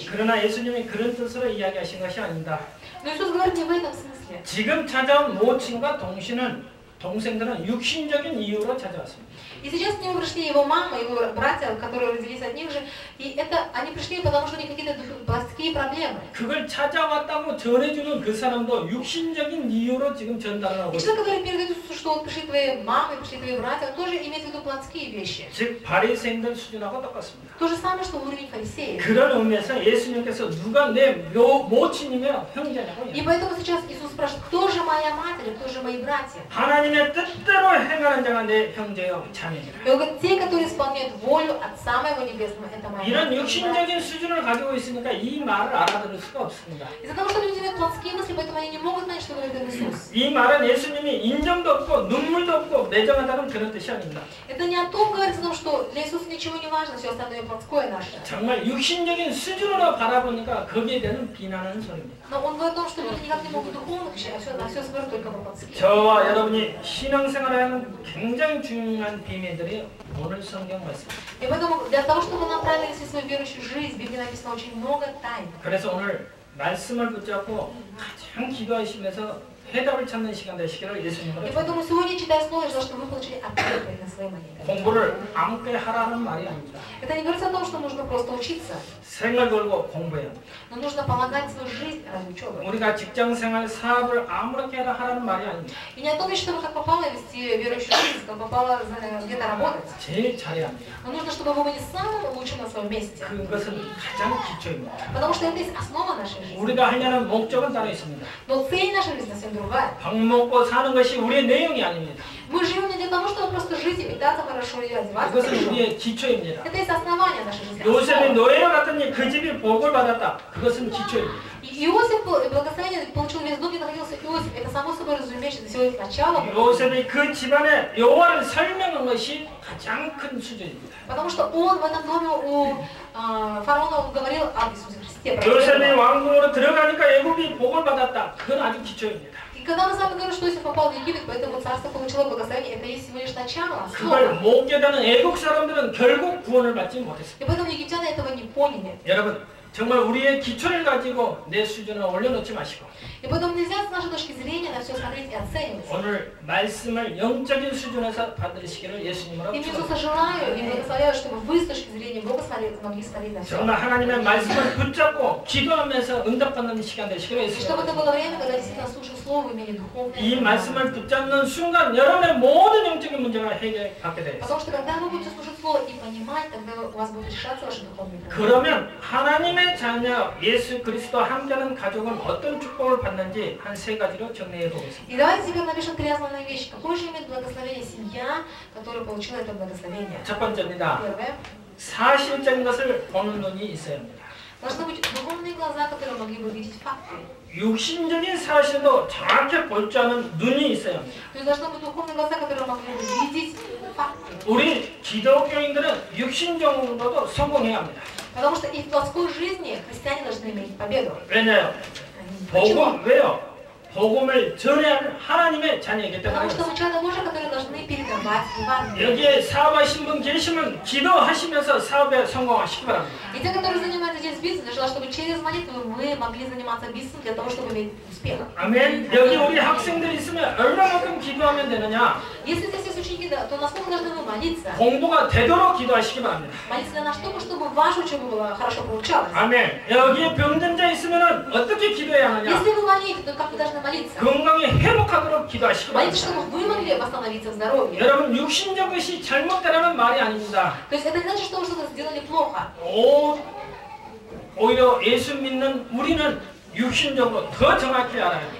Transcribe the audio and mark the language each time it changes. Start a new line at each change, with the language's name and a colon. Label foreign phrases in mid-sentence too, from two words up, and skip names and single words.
Korean: 그러나 예수님이 그런 뜻으로 이야기하신 것이 아닙니다.
Russian: Но Иисус говорит не в этом смысле.
Korean: 지금 찾아온 모친과 동신은 동생들은 육신적인 이유로 찾아왔습니다.
Russian: И сейчас к нему пришли его мама, его братья, которые родились от них же, и они пришли, потому что у них какие-то плотские проблемы.
Korean: 그걸 찾아왔다고 전해주는 그 사람도 육신적인 이유로 지금 전달을 하고
Russian: И человек, который передает, что вот пришли твои мамы, пришли твои братья, он тоже имеет в виду плотские вещи.
Korean: 즉 바리새인들 수준하고 똑같습니다.
Russian: То же самое, что уровень фарисеев.
Korean: 그런 의미에서 예수님께서 누가 내 모친이며 형제냐고.
Russian: И поэтому сейчас Иисус спрашивает, кто же моя мать или кто же мои братья?
Korean: 하나님의 뜻대로 행하는 자가 내 형제요 자매니라.
Russian: И он говорит, те, которые исполняют волю Отца моего Небесного, это моя
Korean: 이런
Russian: мать.
Korean: 육신적인 수준을 가지고 있으니까 이 말을 알아들을 수가 없습니다.
Russian: Из-за того, что люди имеют плотские мысли, поэтому они не могут знать, что говорит Иисус.
Korean: 이 말은 예수님이 인정도 없고 눈물도 없고 매정하다는 그런 뜻이 아닙니다.
Russian: Это не о том говорится, о том, что для Иисуса ничего не важно, все остальное плотское наше.
Korean: 정말 육신적인 수준으로 바라보니까 거기에 대한 비난하는 소리입니다.
Russian: Но он говорит о том, что люди никак не могут духовных вещей, а на все смотрят только по плотским.
Korean: 저와 여러분이 신앙생활을 하는 굉장히 중요한 비밀들이 오늘 성경 말씀입니다.
Russian: И поэтому для того, чтобы нам правильно вести свою верующую жизнь, в Библии написано очень много тайн.
Korean: 그래서 오늘 말씀을 붙잡고 가장 기도하시면서 해답을 찾는 시간 되시기를 예수님으로
Russian: И поэтому сегодня, читая слово, я желаю, чтобы вы получили ответы на свои молитвы.
Korean: 공부를 아무게 하라는 말이 아닙니다.
Russian: Это не говорится о том, что нужно просто учиться,
Korean: 생을 걸고 공부해야 합니다.
Russian: но нужно полагать свою жизнь ради учебы.
Korean: 우리가 직장생활 사업을 아무렇게 하라는 말이 아닙니다.
Russian: И не о том, чтобы как попало вести верующую жизнь, как попало где-то работать.
Korean: 제일 잘해야 합니다.
Russian: Но нужно, чтобы вы были самым лучшим на своем месте.
Korean: 그것은 가장 기초입니다.
Russian: Потому что это есть основа нашей жизни.
Korean: 우리가 하려는 목적은 따로 있습니다.
Russian: Но цель нашей жизни совсем другая.
Korean: 밥 먹고 사는 것이 우리의 내용이 아닙니다.
Russian: Мы живем не для того, чтобы просто жить и питаться хорошо и одеваться
Korean: 그것은
Russian: хорошо.
Korean: 우리의 기초입니다.
Russian: Это есть основание нашей жизни.
Korean: 요셉이 노예로 갔더니 그 집이 복을 받았다. 그것은 기초입니다.
Russian: И Иосиф благословение получил весь дом, где находился Иосиф. Это само собой разумеется, все их начало.
Korean: 요셉이 그 집안의 여호와를 설명한 것이 가장 큰 수준입니다.
Russian: Потому что он в этом доме у фараона говорил об Иисусе Христе.
Korean: 요셉이 왕궁으로 들어가니까 애굽이 복을 받았다. 그건 아주 기초입니다.
Russian: И когда мы с вами говорим, что Иосиф попал в Египет, поэтому царство получило благословение, это есть всего лишь начало,
Korean: 그걸
Russian: основа.
Korean: 못 깨닫는 애국 사람들은 결국 구원을 받지 못했습니다.
Russian: И поэтому египтяне этого не поняли.
Korean: 여러분 정말 우리의 기초를 가지고 내 수준을 올려놓지 마시고
Russian: И поэтому нельзя с нашей точки зрения на все смотреть и оценивать.
Korean: 오늘 말씀을 영적인 수준에서 받으시기를 예수님으로
Russian: И
Korean: 축원합니다.
Russian: Иисуса желаю и благословляю, чтобы вы с точки зрения Бога могли смотреть на все.
Korean: 정말 하나님의 말씀을 붙잡고 기도하면서 응답받는 시간 되시기를
Russian: И чтобы это
Korean: 예수님으로
Russian: было время, когда действительно слушая Слово, имели духовное.
Korean: 이 말씀을 붙잡는 순간 여러분의 모든 영적인 문제가 해결받게 되어 있습니다.
Russian: Потому что когда вы будете слушать Слово и понимать, тогда у вас будут решаться ваши духовные проблемы.
Korean: 그러면 하나님의 자녀 예수 그리스도와 함께하는 가족은 어떤 축복을 받는지 한 세 가지로 정리해 보겠습니다.
Russian: И давайте теперь напишем три основные вещи. Какое же имеет благословение семья, которая получила это благословение?
Korean: 첫 번째입니다.
Russian: Первое.
Korean: 사실적인 것을 보는 눈이 있어야 합니다.
Russian: Должны быть духовные глаза, которые могли бы видеть факты.
Korean: 육신적인 사실도 정확히 볼 줄 아는 눈이 있어야 합니다.
Russian: То есть должны быть духовные глаза, которые могли бы видеть факты.
Korean: 우리 기독교인들은 육신적으로도 성공해야 합니다.
Russian: Потому что и в плотской жизни христиане должны иметь победу.
Korean: 왜냐요?
Russian: Почему?
Korean: 왜요? 복음을 전해야 하는 하나님의 자녀이기 때문에
Russian: Потому что мы человека Божия, которые должны передавать Евангелие.
Korean: 여기에 사업하신 분 계시면 기도하시면서 사업에 성공하시기 바랍니다.
Russian: И те, которые занимаются здесь бизнесом, я желаю, чтобы через молитву вы могли заниматься бизнесом для того, чтобы иметь успех.
Korean: 아멘. 여기 우리 학생들 있으면 얼마만큼 기도하면 되느냐?
Russian: Если здесь есть ученики, то насколько должны вы молиться?
Korean: 공부가 되도록 기도하시기 바랍니다.
Russian: Молиться для нас только, чтобы ваша учеба была хорошо получалась.
Korean: 아멘. 여기에 병든자 있으면 어떻게 기도해야 하느냐?
Russian: Если вы болеете, то как вы должны молиться?
Korean: 건강이 회복하도록 기도하시기
Russian: Молитесь,
Korean: 바랍니다.
Russian: чтобы вы могли восстановиться в здоровье.
Korean: 여러분 육신적 것이 잘못되라는 말이 아닙니다.
Russian: То есть это не значит, что вы что-то сделали плохо.
Korean: 오히려 예수 믿는 우리는 육신적으로 더 정확히 알아야 돼요.